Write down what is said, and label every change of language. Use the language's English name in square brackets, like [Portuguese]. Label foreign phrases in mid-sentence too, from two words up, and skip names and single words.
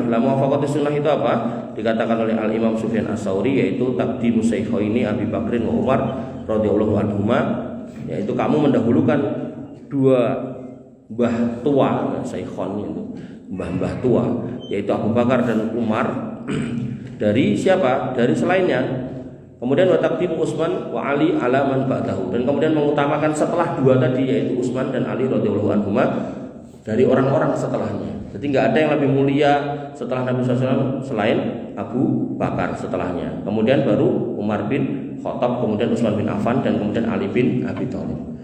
[Indonesian] Lah [Arabic] موافقة السنة [Indonesian] itu apa? Dikatakan oleh Al-Imam Sufyan Ats-Tsauri, yaitu [Arabic] تقديم الشيخين أبي بكر وعمر رضي الله عنهما, [Indonesian] yaitu kamu mendahulukan dua mbah tua, syekhon itu mbah-mbah tua, yaitu Abu Bakar dan Umar dari siapa? Dari selainnya. Kemudian [Arabic] وتقديم عثمان وعلي على من بعده, [Indonesian] dan kemudian mengutamakan setelah dua tadi, yaitu Utsman dan Ali [Arabic] رضي الله عنهما, [Indonesian] dari orang-orang setelahnya. Jadi nggak ada yang lebih mulia setelah Nabi SAW selain Abu Bakar setelahnya. Kemudian baru Umar bin Khattab, kemudian Utsman bin Affan, dan kemudian Ali bin Abi Thalib.